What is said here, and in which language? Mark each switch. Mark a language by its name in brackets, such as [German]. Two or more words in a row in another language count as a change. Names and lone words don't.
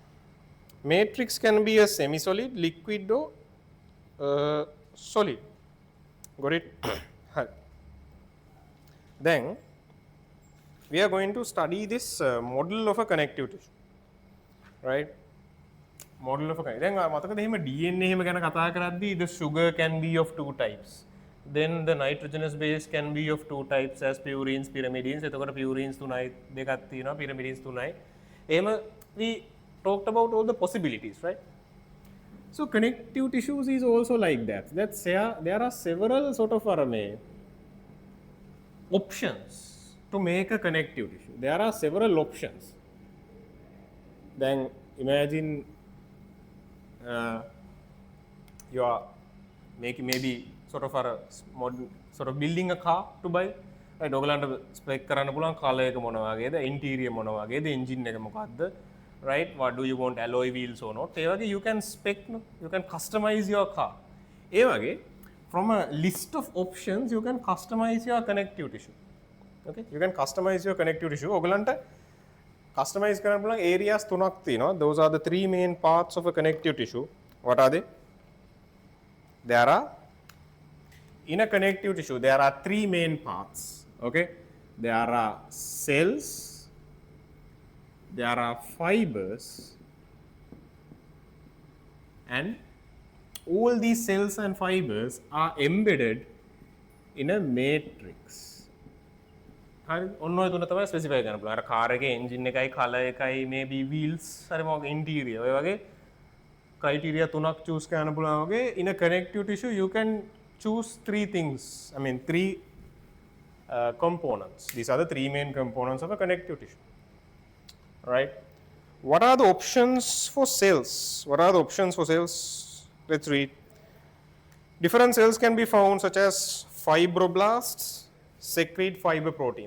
[English] Matrix can be a semi-solid, liquid or solid. Got it? Then we are going to study this model of a connective tissue, right? Model of a kind. Then [Sinhala] මතකද එහෙම DNA එහෙම ගැන කතා කරද්දී [English] the sugar can be of two types. Then the nitrogenous base can be of two types as purines, pyrimidines. [Sinhala] එතකොට purines තුනයි දෙකක් තියෙනවා, pyrimidines තුනයි. [English] එහෙම we talked about all the possibilities, right? So connective tissues is also like that. There are several sort of options to make a connective tissue. There are several options. Then imagine you are making maybe sort of building a car to buy. Right, [Sinhala] ඔයගලන්ට spec කරන්න පුළුවන් color එක මොන වගේද, interior මොන වගේද, engine එක මොකක්ද, [English] right? What do you want, alloy wheels or not? [Sinhala] ඒ වගේ [English] you can spec, no? You can customize your car. [Sinhala] ඒ වගේ [English] from a list of options you can customize your connective tissue. Okay, you can customize your connective tissue. [Sinhala] ඔයගලන්ට customize කරන්න පුළුවන් areas තුනක් තියෙනවා. [English] Those are the three main parts of a connective tissue. What are they? In a connective tissue there are three main parts. Okay, there are cells, there are fibers, and all these cells and fibers are embedded in a matrix. [Sinhala] හරි ඔන්න ඔය තුන තමයි ස්පෙસિෆයි කරන්න පුළුවන්. අර කාර් එකේ එන්ජින් එකයි කලර් එකයි [English] maybe wheels [Sinhala] හරි මොකක් ඉන්ටීරියර් ඔය වගේ ක්‍රයිටීරියා තුනක් චූස් කරන්න පුළුවන් වගේ [English] in a connective tissue you can choose three things. I mean three components. These are the three main components of a connective tissue. Right? What are the options for cells? What are the options for cells? Let's read. Different cells can be found such as fibroblasts secrete fiber proteins.